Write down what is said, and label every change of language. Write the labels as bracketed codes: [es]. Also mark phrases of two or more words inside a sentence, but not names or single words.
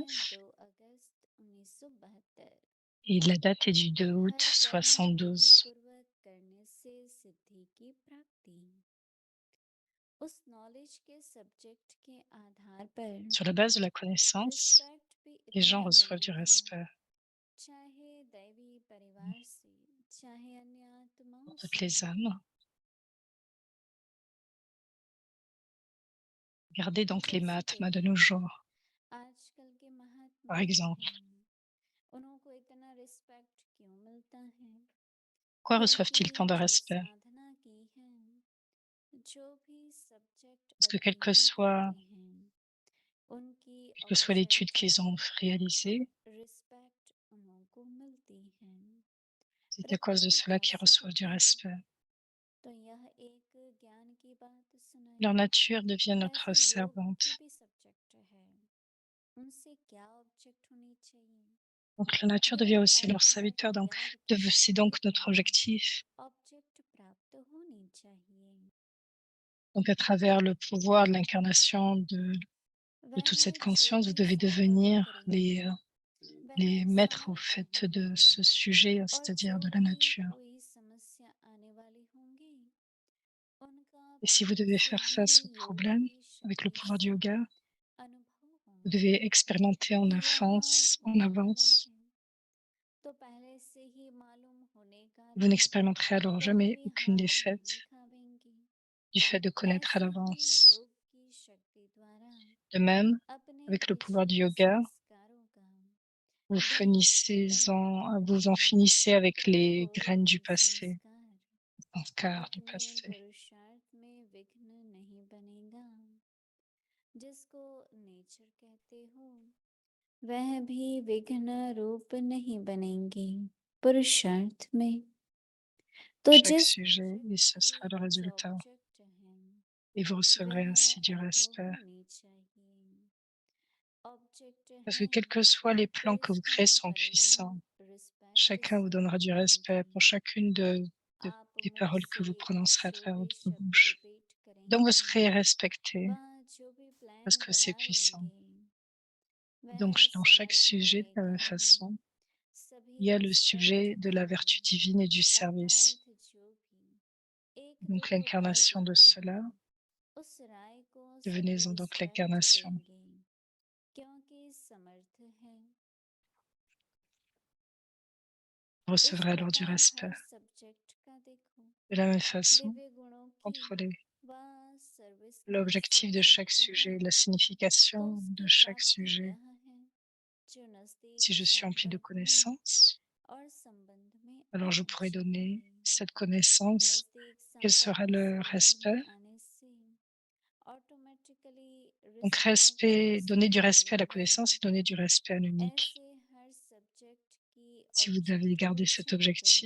[hi] 2 अगस्त 1972। [fr] et la date est du 2 août [hi] हर कर्म 72. विधिपूर्वक करने से सिद्धि की प्राप्ति। उस नॉलेज के सब्जेक्ट के आधार पर [fr] Sur la base de la connaissance, [hi] रिस्पेक्ट भी [fr] les gens [hi] इतना [fr] reçoivent du [hi] मिलेगा, [fr] respect [hi] चाहे दैवी परिवार से, चाहे अन्य आत्माओं [fr] pour toutes [hi] से। [fr] les âmes. Regardez donc les [hi] जैसे [fr] Mahatmas de [hi] देखिए, [fr] nos jours, [hi] आजकल के महात्मा [fr] par exemple. [hi] हैं, उनको इतना रिस्पेक्ट क्यों मिलता है? [fr] Pourquoi [hi] क्योंकि [fr] reçoivent-ils tant de [hi] जो [fr] respect? [hi] साधना की है, जो भी सब्जेक्ट [fr] Parce que [hi] अध्ययन करते हैं, उनकी [fr] quelle que soit l'étude qu'ils ont réalisée, [hi] रिस्पेक्ट उनको मिलती है। [fr] c'est à cause de [hi] प्रकृति [fr] cela qu'ils [hi] कैसे [fr] reçoivent du [hi] होती है? [fr] respect. [hi] तो यह एक ज्ञान की बात सुनाई। [fr] Leur nature devient notre [hi] वैसे योग की [fr] servante. [hi] भी सब्जेक्ट है, उनसे क्या ऑब्जेक्ट होनी चाहिए? [fr] Donc la nature devient [hi] योग [fr] aussi leur [hi] अवतार [fr] serviteur. Donc [hi] अवतार की [fr] c'est [hi] शक्ति [fr] donc notre [hi] द्वारा [fr] objectif. [hi] ऑब्जेक्ट प्राप्त होनी चाहिए। [fr] Donc à travers le pouvoir de l'incarnation de toute [hi] वह [fr] cette [hi] जो [fr] conscience, vous [hi] भी [fr] devez [hi] साकार [fr] devenir [hi] करेंगे, [fr] les [hi] वह [fr] maîtres au [hi] समर्थ [fr] fait de [hi] होंगे। [fr] ce sujet, [hi] और [fr] c'est-à-dire [hi] जो [fr] de la [hi] भी [fr] nature. [hi] कोई समस्या आने वाली होंगी, उनका [fr] Et si vous [hi] पहले [fr] devez [hi] से [fr] faire [hi] ही [fr] face aux [hi] योग [fr] problèmes [hi] की [fr] avec le [hi] शक्ति [fr] pouvoir du [hi] से [fr] yoga, [hi] अनुभव [fr] vous [hi] होंगे [fr] devez expérimenter en [hi] कि यह [fr] avance, en [hi] होने वाला [fr] avance. [hi] है। तो पहले से ही मालूम होने [fr] Vous [hi] कारण [fr] n'expérimenterez alors [hi] कभी [fr] jamais [hi] भी [fr] aucune [hi] हार नहीं [fr] défaite [hi] खावेंगे। [fr] du fait de connaître à [hi] ऐसे ही [fr] l'avance. [hi] योग की शक्ति द्वारा [fr] De même, [hi] अपने [fr] avec le pouvoir du [hi] पिछले [fr] yoga, [hi] संस्कारों का [fr] vous en finissez avec les [hi] कोई [fr] graines du [hi] भी [fr] passé, [hi] संस्कार [fr] sanskars du [hi] अपने [fr] passé. [hi] पुरुषार्थ में विघ्न नहीं बनेगा। जिसको नेचर कहते हो, वह भी विघ्न रूप नहीं बनेंगे पुरुषार्थ में। तो [fr] Chaque [hi] जिस [fr] sujet, et ce [hi] के [fr] sera le [hi] जो [fr] résultat. [hi] ऑब्जेक्ट हैं, [fr] Et vous recevrez [hi] वह [fr] ainsi du [hi] अनुभव [fr] respect. [hi] होनी चाहिए। ऑब्जेक्ट [fr] Parce que [hi] हैं, [fr] quels que soient les [hi] तो [fr] plans que vous [hi] इसका [fr] créez sont [hi] परिणाम [fr] puissants. [hi] रिस्पेक्ट [fr] Chacun vous [hi] से [fr] donnera du respect pour [hi] मिलेंगे। [fr] chacune [hi] आप [fr] des paroles que [hi] मुझसे [fr] vous prononcerez à [hi] जो [fr] travers [hi] भी [fr] votre [hi] शब्द [fr] bouche. [hi] रिपीट [fr] Donc vous [hi] करेंगे, [fr] serez respecté [hi] वह जो भी [fr] parce [hi] प्लान [fr] que c'est puissant. [hi] बनाएंगे, [fr] Donc [hi] वह [fr] dans chaque [hi] समर्थ [fr] sujet, de [hi] होने [fr] la même [hi] कारण [fr] façon, [hi] सभी [fr] il y a le [hi] रिस्पेक्ट [fr] sujet de la vertu [hi] करेंगे। [fr] divine et du service. [hi] अर्थात जो भी एक [fr] Donc [hi] दो राय [fr] l'incarnation de [hi] देते [fr] cela, [hi] हैं, उस राय को सभी [fr] devenez-en donc [hi] रिस्पेक्ट [fr] l'incarnation. [hi] देंगे, क्योंकि समर्थ है। [fr] Vous [hi] इस [fr] recevrez alors du [hi] प्रकार [fr] respect. [hi] हर सब्जेक्ट का देखो, [fr] De la même façon, [hi] दिव्य गुणों की [fr] contrôlez [hi] व सर्विस का [fr] l'objectif de chaque [hi] सब्जेक्ट है, [fr] sujet, la [hi] तो [fr] signification de [hi] उसकी [fr] chaque [hi] प्राप्ति [fr] sujet. [hi] यह है जो [fr] Si [hi] नजदीक [fr] je suis empli de [hi] संपर्क में [fr] connaissances, [hi] और संबंध में [fr] alors je [hi] आना [fr] pourrai donner [hi] चाहिए। [fr] cette connaissance. [hi] नजदीक [fr] Quel sera [hi] संपर्क [fr] le [hi] संबंध [fr] respect? [hi] में आने से ऑटोमेटिकली [fr] Donc [hi] रिस्पेक्ट [fr] donner du [hi] उसको [fr] respect à la [hi] मिलेगा। [fr] connaissance et donner du respect à l'unique. [hi] ऐसे हर सब्जेक्ट की [fr] Si vous [hi] ऑब्जेक्ट [fr] avez [hi] को [fr] gardé cet [hi] चेक करें